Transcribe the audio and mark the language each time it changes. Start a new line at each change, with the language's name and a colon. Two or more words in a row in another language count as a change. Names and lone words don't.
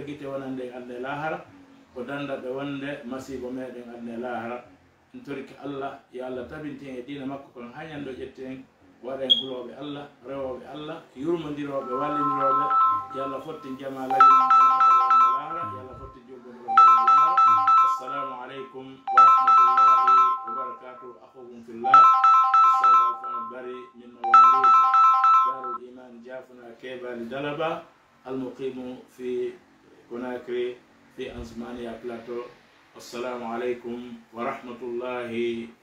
Fula: gite wonande en adna e lahara o danda ɓe wonde masibo meɗen adna e lahara en torki Allah yo Allah tabinten e dina makko kon ha ñando ƴetten waɗen huloɓe Allah rewoɓe Allah yurmodiroɓe walliniroɓe yo Allah fottin jama laginon kono lahara yo Allah fottin joggoɗo lahara
Arabic: السلام عليكم ورحمة الله وبركاته أخوكم في الله
Fula: ustad Alfan Bari
Arabic: من مواليد
Fula: darul iman jafuna kebali dalaba
Arabic: المقيم في كوناكري في أنزمانيا بلاتو السلام عليكم ورحمة الله